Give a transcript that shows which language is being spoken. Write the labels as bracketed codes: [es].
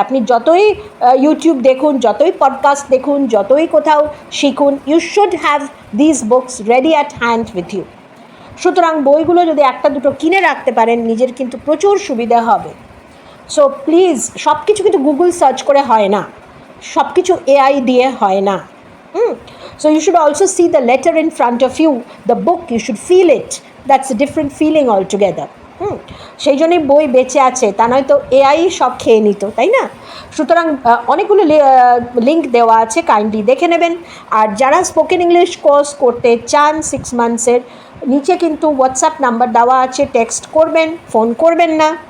[bn] আপনি যতই ইউটিউব দেখুন, যতই পডকাস্ট দেখুন, যতই কোথাও শিখুন, [en] You should have this books ready at hand with you. [bn] সুতরাং বইগুলো যদি একটা দুটো কিনে রাখতে পারেন, নিজের কিন্তু প্রচুর সুবিধা হবে। সো প্লিজ, সব কিছু কিন্তু গুগল সার্চ করে হয় না, সব কিছু AI দিয়ে হয় না। [en] So you should also see the letter in front of you, the book, you should feel it. That's a different feeling altogether. [bn] সেই জন্যই বই বেঁচে আছে, তা নয়তো AI সব খেয়ে নিত, তাই না? সুতরাং অনেকগুলো লিঙ্ক দেওয়া আছে, কাইন্ডলি দেখে নেবেন। আর যারা স্পোকেন ইংলিশ কোর্স করতে চান 6 মান্থসের, নিচে কিন্তু হোয়াটসঅ্যাপ নাম্বার দেওয়া আছে, টেক্সট করবেন, ফোন করবেন না।